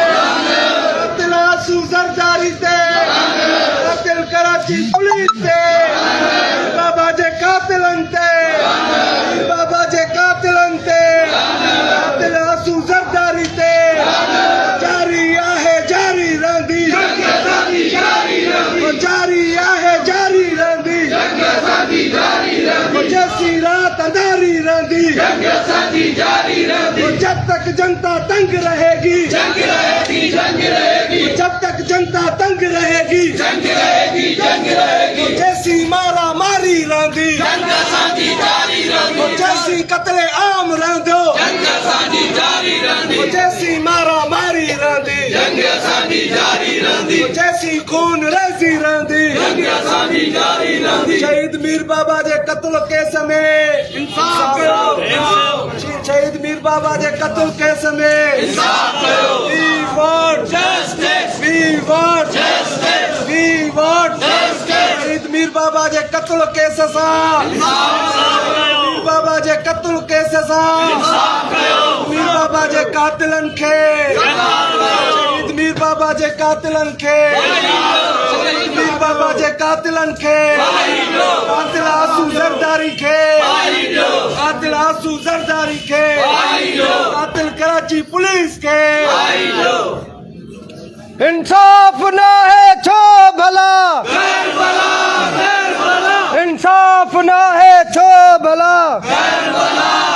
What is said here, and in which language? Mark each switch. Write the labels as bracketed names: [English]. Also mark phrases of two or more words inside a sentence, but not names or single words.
[Sindhi] कातिल कराची पुलिस ते बाबा जे कातिलनि ते कातिल आंसू ज़रदारी ते जारी आहे जारी रहंदी जैसी रात अंधारी रहंदी [Urdu] जब तक जनता तंग रहेगी जब तक जनता तंग रहेगी [Sindhi] जैसी मारा मारी रहंदी जैसी कत्ले आम रहंदो जैसी मारा मारी रहंदी जैसी खून रेज़ी रहंदी शहीद मीर बाबा जे कत्ल केस में इंसाफ कयो शहीद मीर बाबा जे कत्ल केस में इंसाफ कयो [English] We want justice [Sindhi] शहीद मीर बाबा जे कत्ल केस सां मीर बाबा जे कत्ल केस सां मीर बाबा जे कातिलनि खे शहीद मीर बाबा जे कातिलनि खे मीर बाबा जे कातिलनि खे कातिल आंसू ज़रदारी खे कातिल कराची पुलिस खे इंसाफ ना है छो भला इंसाफ ना है छो भला